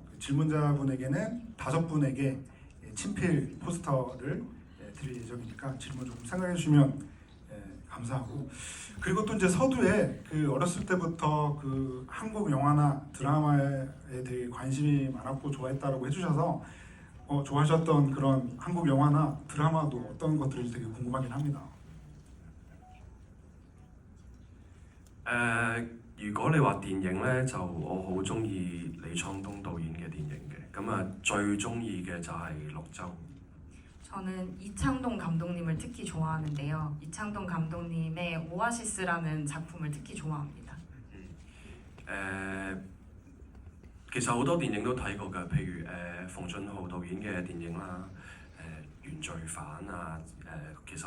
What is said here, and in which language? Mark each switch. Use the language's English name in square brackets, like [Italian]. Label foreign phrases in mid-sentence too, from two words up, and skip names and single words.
[Korean] 그 질문자분에게는 5분에게 친필 포스터를 드릴 예정이니까 질문 조금 생각해 주시면 감사하고 그리고 또 이제 서두에 그 어렸을 때부터 그 한국 영화나 드라마에 되게 관심이 많았고 좋아했다라고 해주셔서 좋아하셨던 그런 한국 영화나 드라마도 어떤 것들인지 되게 궁금하긴 합니다. [Cantonese] 如果你話電影呢，就我好中意李滄東導演嘅電影嘅，咁啊最中意嘅就係《綠洲》。 [Korean] 저는 이창동 감독님을 특히 좋아하는데요. 이창동 감독님의 오아시스라는 작품을 특히 좋아합니다. [Cantonese] 其實好多電影都睇過㗎，譬如馮俊浩導演嘅電影啦，原罪犯啊，其實。